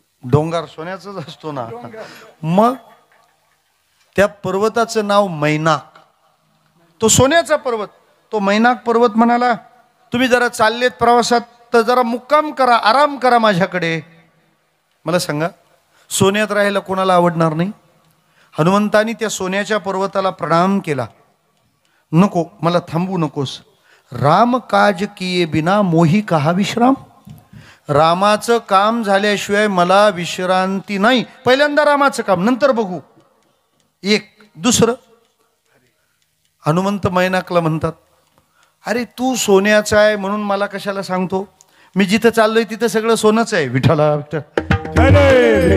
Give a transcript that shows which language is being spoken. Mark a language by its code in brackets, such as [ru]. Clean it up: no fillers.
[mr] डोंगर सोन्याचाच असतो ना. मग त्या पर्वताचं नाव मैनाक. तो सोन्याचा पर्वत. तो मैनाक पर्वत म्हणाला तुम्ही जरा चाललेत प्रवासात तर जरा मुक्काम करा, आराम करा माझ्याकडे. मला सांगा सोन्यात राहायला कोणाला आवडणार नाही. हनुमंतानी त्या सोन्याच्या पर्वताला प्रणाम केला. नको, मला थांबू नकोस. [awa] राम काज किये बिना मोही कहा विश्राम. [mr] रामाचं काम झाल्याशिवाय मला विश्रांती नाही. पहिल्यांदा रामाचं काम, नंतर बघू. एक दुसरं हनुमंत मैनाकला म्हणतात अरे तू सोन्याचा आहे म्हणून मला कशाला सांगतो. मी जिथं चाललोय तिथं सगळं सोनंच आहे. विठ्ठला विठ्ठल.